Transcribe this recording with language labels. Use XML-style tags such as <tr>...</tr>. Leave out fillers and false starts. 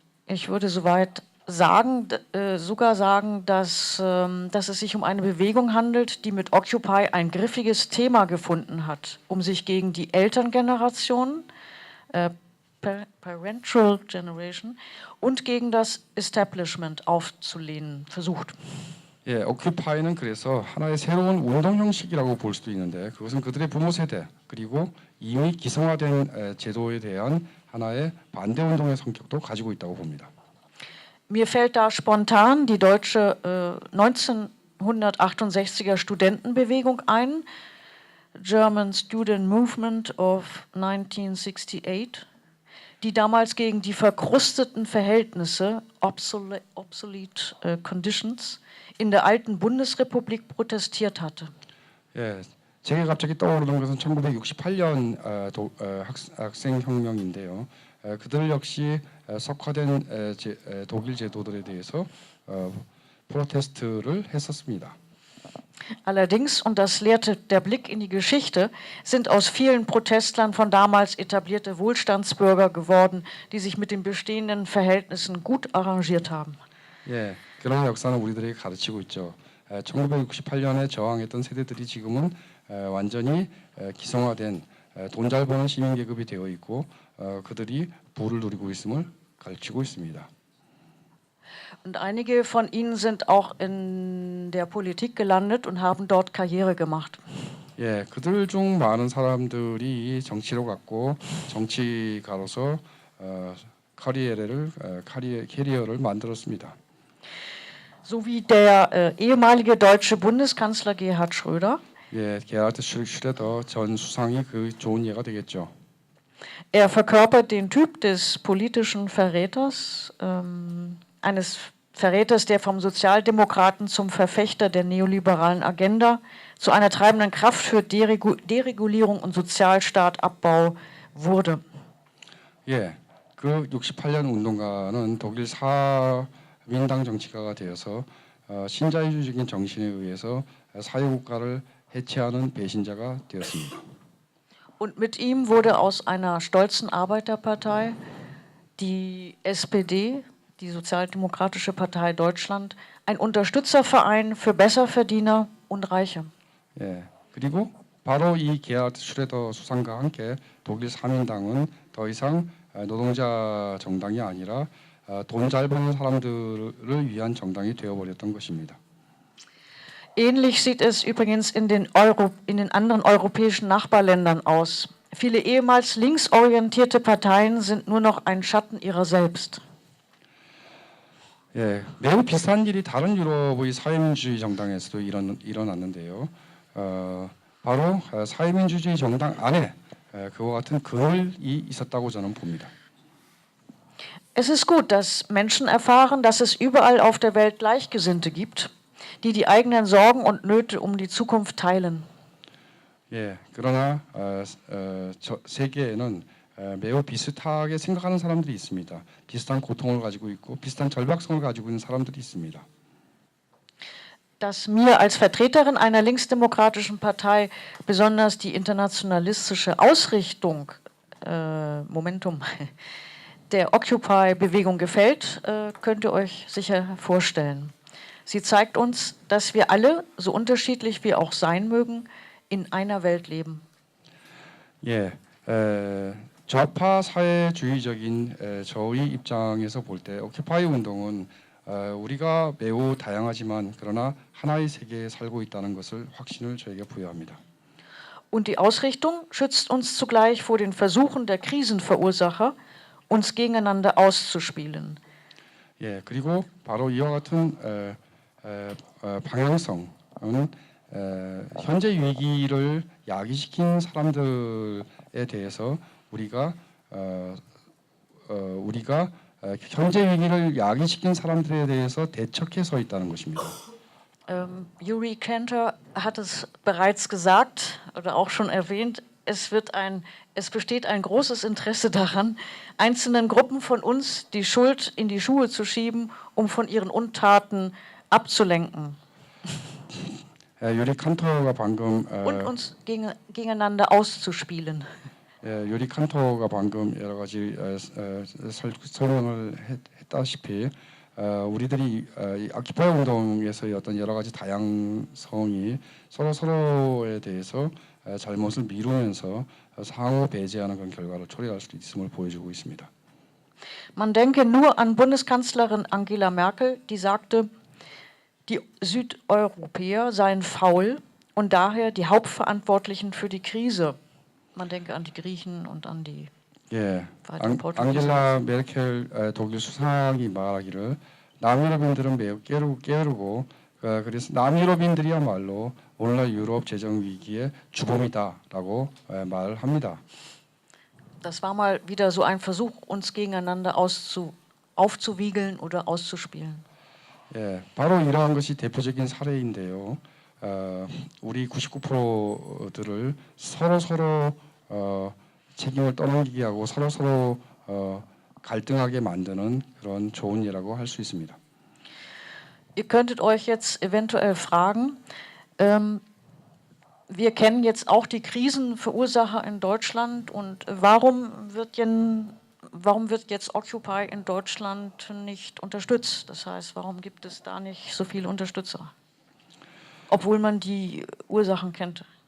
<de>Ich würde soweit sagen, sogar sagen, dass es sich um eine Bewegung handelt, die mit Occupy ein griffiges Thema gefunden hat, um sich gegen die Elterngeneration,</de> <en>Parental Generation,</en> <de>und gegen das Establishment aufzulehnen versucht.</de> <ko>예, 오큐파이는 그래서 하나의 새로운 운동 형식이라고 볼 수도 있는데 그것은 그들의 부모 세대 그리고 이미 기성화된 제도에 대한 하나의 반대 운동의 성격도 가지고 있다고 봅니다.</ko> <de>Mir fällt da spontan die deutsche 1968er Studentenbewegung ein,</de> <en>German Student Movement of 1968,</en> <de>die damals gegen die verkrusteten Verhältnisse,</de> <en>obsolete conditions,</en> <de>in der alten Bundesrepublik protestiert hatte.</de> <ko>예, 제가 갑자기 떠오르는 것은 1968년 학생혁명인데요. 그들 역시 석화된 독일 제도들에 대해서 프로테스트를 했었습니다.</ko> <de>Allerdings, und das lehrte der Blick in die Geschichte, sind aus vielen Protestlern von damals etablierte Wohlstandsbürger geworden, die sich mit den bestehenden Verhältnissen gut arrangiert haben.</de> <ko>예, 그런 역사는 우리들에게 가르치고 있죠. 1968년에 저항했던 세대들이 지금은 완전히 기성화된 돈 잘 버는 시민 계급이 되어 있고 그들이 부를 누리고 있음을 가르치고 있습니다.</ko> <de>Und einige von ihnen sind auch in der Politik gelandet und haben dort Karriere gemacht.</de> <ko>예, 그들 중 많은 사람들이 정치로 갔고 정치가로서 캐리어를 만들었습니다.</ko> <de>So wie der ehemalige deutsche Bundeskanzler Gerhard Schröder.</de> <ko>예, 게하르트 슈레더 전 수상이 그 좋은 예가 되겠죠.</ko> <de>Er verkörpert den Typ des politischen Verräters, eines Verräters, der vom Sozialdemokraten zum Verfechter der neoliberalen Agenda, zu einer treibenden Kraft für Deregulierung und Sozialstaatabbau wurde.</de> <ko>예, 그 68년 운동가는 독일 사민당 정치가가 되어서 신자유주의적인 정신에 의해서 사회국가를 해체하는 배신자가 되었습니다.</ko> <de>Und mit ihm wurde aus einer stolzen Arbeiterpartei die SPD, die Sozialdemokratische Partei Deutschland, ein Unterstützerverein für Besserverdiener und Reiche.</de> <ko>예, 그리고 바로 이 게하르트 슈레더 수상과 함께 독일 사민당은 더 이상 노동자 정당이 아니라 돈 잘 버는 사람들을 위한 정당이 되어버렸던 것입니다.</ko> <de>Ähnlich sieht es übrigens in den anderen europäischen Nachbarländern aus. Viele ehemals linksorientierte Parteien sind nur noch ein Schatten ihrer selbst.</de> <ko>예, 매우 비슷한 일이 다른 유럽의 사회민주주의 정당에서도 일어났는데요. 바로 사회민주주의 정당 안에 그와 같은 그늘이 있었다고 저는 봅니다.</ko> <de>Es ist gut, dass Menschen erfahren, dass es überall auf der Welt Gleichgesinnte gibt, die die eigenen Sorgen und Nöte um die Zukunft teilen.</de> <ko>예, 그러나 세계에는 매우 비슷하게 생각하는 사람들이 있습니다. 비슷한 고통을 가지고 있고 비슷한 절박성을 가지고 있는 사람들이 있습니다.</ko> <de>Dass mir als Vertreterin einer linksdemokratischen Partei besonders die internationalistische Ausrichtung, Momentum, der Occupy-Bewegung gefällt, könnt ihr euch sicher vorstellen. Sie zeigt uns, dass wir alle, so unterschiedlich wir auch sein mögen, in einer Welt leben.</de> <ko>예, 좌파 사회주의적인 저의 입장에서 볼 때 오큐파이 운동은 우리가 매우 다양하지만 그러나 하나의 세계에 살고 있다는 것을 확신을 저에게 부여합니다.</ko> <de>Und die Ausrichtung schützt uns zugleich vor den Versuchen der Krisenverursacher, uns gegeneinander auszuspielen.</de> <ko>예, 그리고 바로 이와 같은 방향성은 현재 위기를 야기시킨 사람들에 대해서 우리가 현재 위기를 야기시킨 사람들에 대해서 대척해 서 있다는 것입니다.</ko> <de>Yuri Kantor hat es bereits gesagt oder auch schon erwähnt, es besteht ein großes Interesse daran, einzelnen Gruppen von uns die Schuld in die Schuhe zu schieben, um von ihren Untaten abzulenken.</de> <ko>유리 칸토가 방금</ko> <de>Und uns gegeneinander auszuspielen.</de> <ko>유리 칸토가 방금 여러 가지 설명을 했다시피 우리들이 이 오큐파이 운동에서의 어떤 여러 가지 다양성이 서로에 대해서 잘못을 미루면서 상호 배제하는 그런 결과를 초래할 수 있음을 보여주고 있습니다.</ko> <de>Man denke nur an Bundeskanzlerin Angela Merkel, die sagte, die Südeuropäer seien faul und daher die Hauptverantwortlichen für die Krise. Man denke an die Griechen und an die</de> <ko>앙겔라 메르켈 독일 수상이 말하기를 남유럽인들은 매우 게으르고 그래서 남유럽인들이야말로 오늘날 유럽 재정 위기의 주범이다라고 말을 합니다.</ko> <de>Das war mal wieder so ein Versuch, uns gegeneinander aufzuwiegeln oder auszuspielen.</de> <ko>바로 이러한 것이 대표적인 사례인데요. 우리 99%들을 서로 책임을 떠넘기게 하고 서로 갈등하게 만드는 그런 좋은 예라고 할 수 있습니다.</ko> <de>Ihr könntet euch jetzt eventuell fragen, wir kennen jetzt auch die Krisenverursacher in Deutschland und warum wird jetzt Occupy in Deutschland nicht unterstützt? Das heißt, warum gibt es da nicht so viele Unterstützer? Obwohl man die Ursachen kennt.</de>